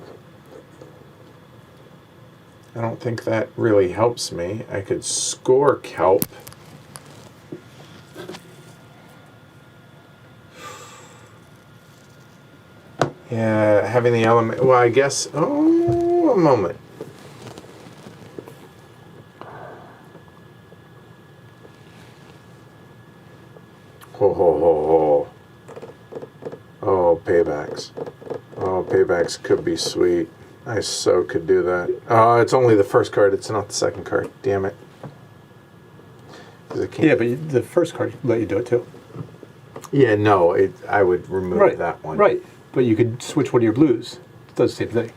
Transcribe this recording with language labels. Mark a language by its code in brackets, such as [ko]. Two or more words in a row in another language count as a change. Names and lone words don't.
[en] I don't think that really helps me. I could score kelp. Yeah, having the element. Well, I guess. Oh, a moment. Ho, ho, ho, ho. Oh, paybacks. Oh, paybacks could be sweet. I so could do that. Oh, it's only the first card. It's not the second card. Damn it. 'Cause I can't. Yeah, but the first card let you do it too. Yeah, no. I would remove that one. Right. But you could switch one of your blues. It does the same thing.